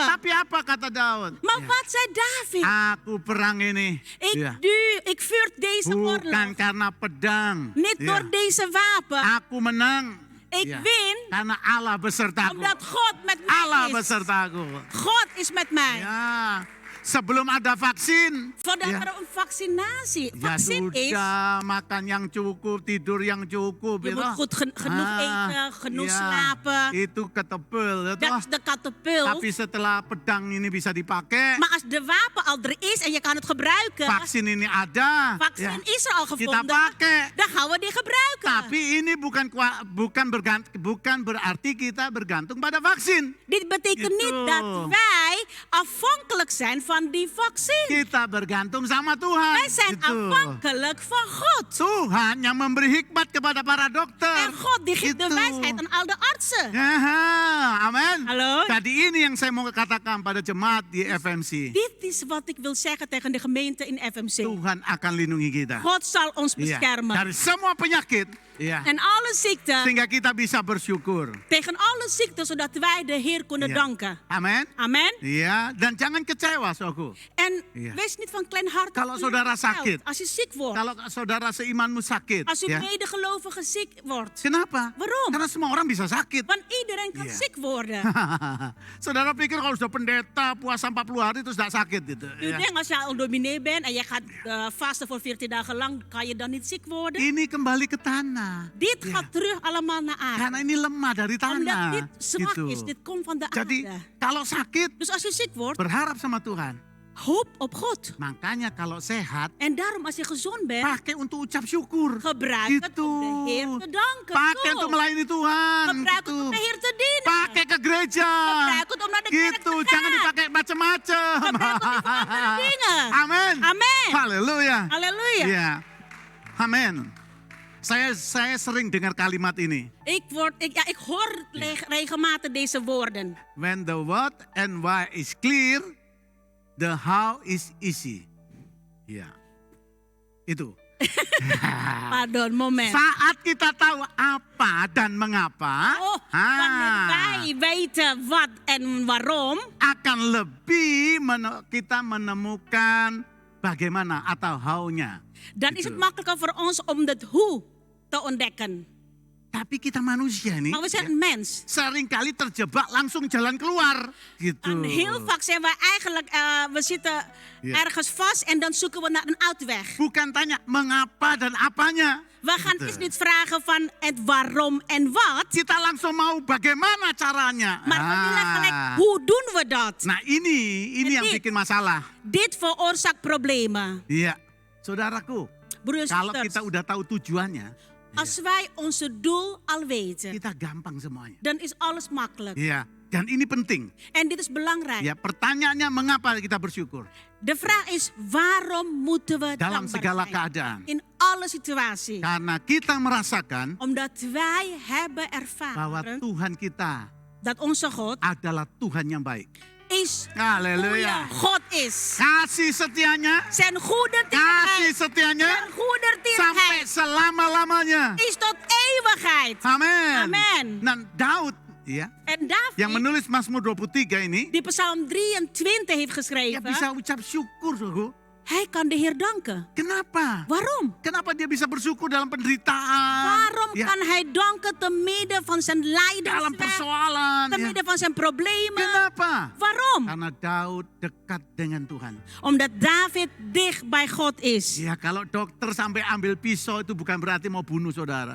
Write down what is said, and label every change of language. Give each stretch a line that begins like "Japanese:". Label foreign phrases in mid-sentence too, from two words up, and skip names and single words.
Indonesian: Tapi apa kata Daud?
Dutch: Maar wat zei David?
Indonesian: Aku perang ini. Ya.
Dutch: Ik vuur deze
Indonesian: Bukan
Dutch: oorlog.
Indonesian: karena pedang.
Dutch: Niet
Indonesian: Ya.
Dutch: door deze wapen.
Indonesian: Aku menang.
Dutch: Ik
Indonesian: Ya.
Dutch: win
Indonesian: Karena Allah besertaku.
Dutch: omdat God met
Indonesian: Allah
Dutch: mij is.
Indonesian: besertaku.
Dutch: God is met mij.
Indonesian: Ya. Sebelum ada vaksin.
Dutch: Voordat
Indonesian: Ya.
Dutch: er een vaccinatie
Indonesian: Ya
Dutch: vaccin is,
Indonesian: sudah, makan yang cukup, tidur yang cukup.
Dutch: je
Indonesian: gitu.
Dutch: moet goed genoeg eten, genoeg
Indonesian: ya,
Dutch: slapen.
Indonesian: Itu ketepil.
Dutch: Dat is de katapult.
Indonesian: Tapi setelah pedang ini bisa dipakai,
Dutch: Maar als de wapen al er is en je kan het gebruiken,
Indonesian: vaksin ini ada.
Dutch: vaccin is er al
Indonesian: Kita
Dutch: gevonden,
Indonesian: pakai.
Dutch: dan gaan we die gebruiken.
Indonesian: Tapi ini bukan berarti kita bergantung pada vaksin.
Dutch: Dit betekent
Indonesian: Gitu.
Dutch: niet dat wij afhankelijk zijn van die vaccin.
Indonesian: Kita bergantung sama Tuhan.
Dutch: Wij zijn
Indonesian: Gitu.
Dutch: afhankelijk van God.
Indonesian: Tuhan yang memberi hikmat kepada para dokter.
Dutch: En God die geeft de
Indonesian: Gitu.
Dutch: wijsheid aan al de artsen.
Indonesian: Ya, amin.
Dutch: Hallo?
Indonesian: Tadi ini yang saya mau katakan pada jemaat di FMC.
Dutch: Dit is wat ik wil zeggen tegen de gemeente in FMC.
Indonesian: Tuhan akan lindungi kita.
Dutch: God zal ons
Indonesian: Iya.
Dutch: beschermen.
Indonesian: Dari semua penyakit Ja.
Dutch: en alle ziekte. Sehingga kita bisa bersyukur. Tegen alle ziekte, zodat wij de Heer kunnen Ja. danken.
Indonesian: Amin.
Dutch: Amen.
Indonesian: Ya, dan jangan kecewa, saudaraku.
Dutch: En Ja. wees niet van kleinhartig.
Indonesian: Kalau saudara sakit.
Dutch: Als je ziek wordt.
Indonesian: Kalau saudara seimanmu sakit,
Dutch: Als uw
Indonesian: ya.
Dutch: medegelovige ziek wordt.
Indonesian: Kenapa?
Dutch: Waarom?
Indonesian: Karena semua orang bisa sakit.
Dutch: Want iedereen kan Ja. ziek worden.
Indonesian: Saudara pikir kalau sudah pendeta puasa 40 hari terus tidak sakit gitu.
Dutch: U
Indonesian: Ya.
Dutch: denkt als je al dominee bent en je gaat vasten voor 14 dagen lang, kan je dan niet ziek worden?
Indonesian: Ini kembali ke tanah.
Dutch: Dit Ja. gaat terug allemaal naar aarde.
Indonesian: Karena ini lemah dari
Dutch: Omdat
Indonesian: tanah.
Dutch: dit zwak
Indonesian: Gitu.
Dutch: is, dit komt van de
Indonesian: Jadi
Dutch: aarde.
Indonesian: kalau sakit
Dutch: Dus als je ziek wordt,
Indonesian: berharap sama Tuhan.
Dutch: hoop op God.
Indonesian: Makanya kalau sehat
Dutch: En daarom als je gezond bent,
Indonesian: pakai untuk ucap syukur.
Dutch: gebruik het
Indonesian: Gitu.
Dutch: om de Heer te danken.
Indonesian: Pakai
Dutch: Zo.
Indonesian: untuk melayani Tuhan.
Dutch: Gebruik het
Indonesian: Gitu.
Dutch: om de Heer te dienen.
Indonesian: Pakai ke gereja.
Dutch: Gebruik het om naar de kerk
Indonesian: Gitu,
Dutch: te
Indonesian: jangan
Dutch: gaan.
Indonesian: dipakai macam-macam.
Dutch: Gebruik het niet voor andere dingen.
Indonesian: Amin.
Dutch: Amen.
Indonesian: Haleluya.
Dutch: Halleluja.
Indonesian: Ya. Amin. Saya sering dengar kalimat ini.
Dutch: Ik hoor regelmatig deze woorden.
English: When the what and why is clear, the how is easy.
Indonesian: Ya. Itu.
Dutch: Pardon, moment.
Indonesian: Saat kita tahu apa dan mengapa,
Dutch: Oh, wanneer wij weten wat en waarom,
Indonesian: akan lebih kita menemukan bagaimana atau how-nya.
Dutch: dan is het makkelijker voor ons om het hoe te ontdekken.
Indonesian: Tapi kita manusia nih, Maar we zijn een mens. seringkali terjebak langsung jalan keluar. Gitu.
Dutch: En heel vaak zijn we eigenlijk, we zitten Ja. ergens vast en dan zoeken we naar een uitweg.
Indonesian: Bukan tanya mengapa dan apanya.
Dutch: We gaan
Indonesian: Gitu.
Dutch: eens niet vragen van het waarom en wat,
Indonesian: Kita langsung mau bagaimana caranya.
Dutch: maar we willen gelijk, hoe doen we dat?
Indonesian: Nah ini
Dutch: En
Indonesian: yang
Dutch: dit.
Indonesian: bikin masalah.
Dutch: Dit veroorzaakt problemen.
Indonesian: Iya, saudaraku.
Dutch: Broers en
Indonesian: Kalau kita
Dutch: zusters,
Indonesian: udah tahu tujuannya,
Dutch: als wij onze doel al weten,
Indonesian: kita gampang semuanya.
Dutch: dan is alles makkelijk.
Indonesian: Iya, dan ini penting.
Dutch: En dit is belangrijk.
Indonesian: Ya, pertanyaannya mengapa kita bersyukur
Dutch: De vraag is, waarom moeten we
Indonesian: dalam
Dutch: dankbaar
Indonesian: segala
Dutch: zijn?
Indonesian: keadaan?
Dutch: In alle situaties.
Indonesian: Karena kita merasakan
Dutch: Omdat wij hebben
Indonesian: bahwa
Dutch: ervaren
Indonesian: Tuhan kita
Dutch: dat onze God
Indonesian: adalah Tuhan yang baik.
Dutch: is
Indonesian: Haleluya.
Dutch: goede God is.
Indonesian: Kasih setianya,
Dutch: Zijn goede
Indonesian: kasih
Dutch: tierenheid,
Indonesian: setianya
Dutch: zijn goede
Indonesian: sampai
Dutch: tierenheid
Indonesian: selama-lamanya.
Dutch: is tot eeuwigheid.
Indonesian: Amin.
Dutch: Amen.
Indonesian: Dan Daud ya,
Dutch: En David,
Indonesian: yang menulis Mazmur 23 ini,
Dutch: die Psalm 23 heeft
Indonesian: ya
Dutch: geschreven,
Indonesian: bisa ucap syukur, saudaraku.
Dutch: hij kan de Heer danken.
Indonesian: Kenapa?
Dutch: Waarom?
Indonesian: Kenapa dia bisa bersyukur dalam penderitaan?
Dutch: Waarom
Indonesian: Ya,
Dutch: kan hij danken te midden van zijn
Indonesian: dalam
Dutch: lijdensweg,
Indonesian: persoalan?
Dutch: te
Indonesian: Ya.
Dutch: midden van zijn problemen?
Indonesian: Kenapa?
Dutch: Waarom?
Indonesian: Karena Daud dekat dengan Tuhan.
Dutch: Omdat David dicht bij God is.
Indonesian: Ya, kalau dokter sampai ambil pisau itu bukan berarti mau bunuh saudara.